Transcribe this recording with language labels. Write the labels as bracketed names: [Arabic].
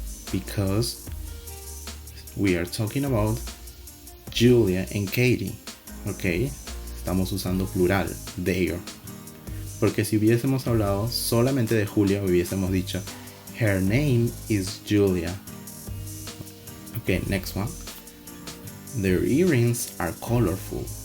[English] Because we are talking about Julia and Katie. [Spanish] Okay, estamos usando plural, there. Porque si hubiésemos hablado solamente de Julia, hubiésemos dicho [English] her name is Julia. Okay, next one. Their earrings are colorful.